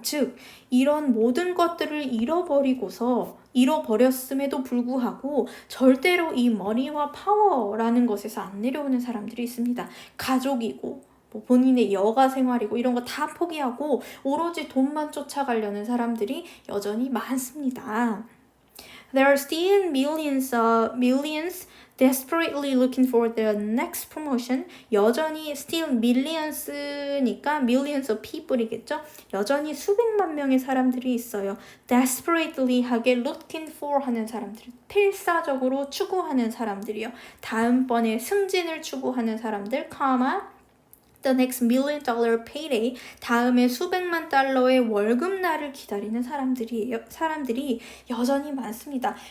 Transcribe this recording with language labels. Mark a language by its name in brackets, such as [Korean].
[Korean] 즉 이런 모든 것들을 잃어버렸음에도 불구하고 절대로 이 머니와 파워라는 것에서 안 내려오는 사람들이 있습니다. 가족이고 본인의 여가 생활이고 이런 거 다 포기하고 오로지 돈만 쫓아가려는 사람들이 여전히 많습니다. [English] There are still millions desperately looking for the next promotion. [Korean] 여전히 still millions니까 millions of people이겠죠. 여전히 수백만 명의 사람들이 있어요. desperately 하게 looking for 하는 사람들, 필사적으로 추구하는 사람들이요. 다음번에 승진을 추구하는 사람들, [English] the next $1 million payday [Korean] 다음에 수백만 달러의 월급날을 기다리는 사람들이 여전히 많습니다.